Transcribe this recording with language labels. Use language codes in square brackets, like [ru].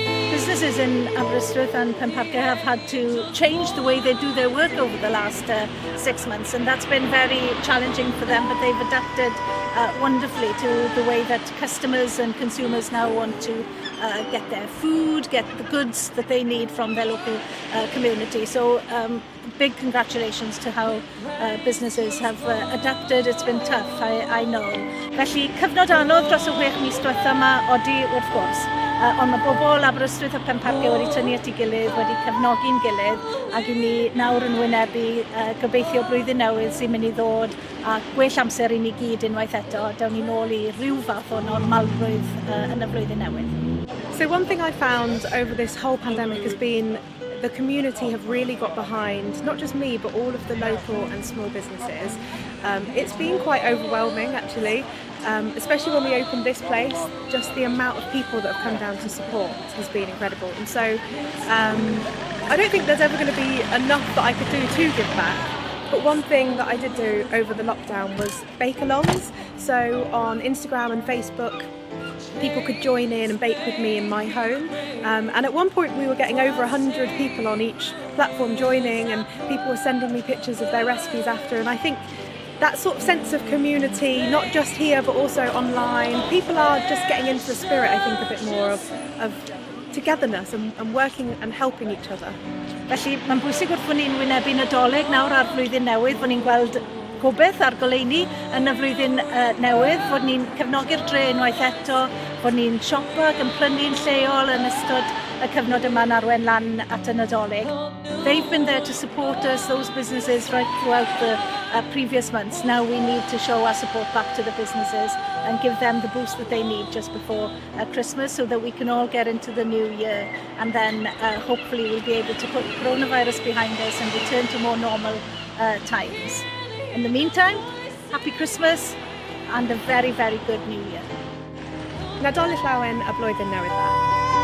[en] Businesses in Aberystwyth and Penparce have had to change the way they do their work over the last 6 months, and that's been very challenging for them, but they've adapted wonderfully to the way that customers and consumers now want to get their food, get the goods that they need from their local community. So big congratulations to how businesses have adapted. It's been tough, I know. [cy] Felly, cyfnod anodd dros y 6 mis diwetha yma odi wrth gwrs. Ond mae bobl Aberystwyth a Penparce wedi tynnu at ei gilydd, wedi cefnogi'n gilydd, ac i ni nawr yn wynebu gobeithio blwyddyn newydd sy'n mynd i ddod a gwell amser i ni gyd unwaith eto, dawn ni nôl i ryw fath o normalrwydd yn y flwyddyn newydd. [en] So one thing I found over this whole pandemic has been the community have really got behind not just me but all of the local and small businesses. It's been quite overwhelming actually, especially when we opened this place. Just the amount of people that have come down to support has been incredible, and so I don't think there's ever going to be enough that I could do to give back. But one thing that I did do over the lockdown was bake-alongs. So on Instagram and Facebook, people could join in and bake with me in my home, and at one point we were getting over 100 people on each platform joining, and people were sending me pictures of their recipes after, and I think that sort of sense of community, not just here but also online, people are just getting into the spirit, I think, a bit more of togetherness and working and helping each other. [cy] Felly mae'n bwysig wrth bod ni'n wynebu Nadolig nawr ar flwyddyn newydd, bod ni'n gweld gobeith ar goleuni yn y flwyddyn newydd, fod ni'n cefnogi'r dre unwaith eto, fod ni'n siopo ac yn prynu'n lleol yn ystod y cyfnod yma'n arwen lan at y Nadolig. [en] They've been there to support us, those businesses, right throughout the previous months. Now we need to show our support back to the businesses and give them the boost that they need just before Christmas, so that we can all get into the new year, and then hopefully we'll be able to put coronavirus behind us and return to more normal times. In the meantime, happy Christmas and a very, very good new year. [cy] Nadolig llawen a blwyddyn newydd dda.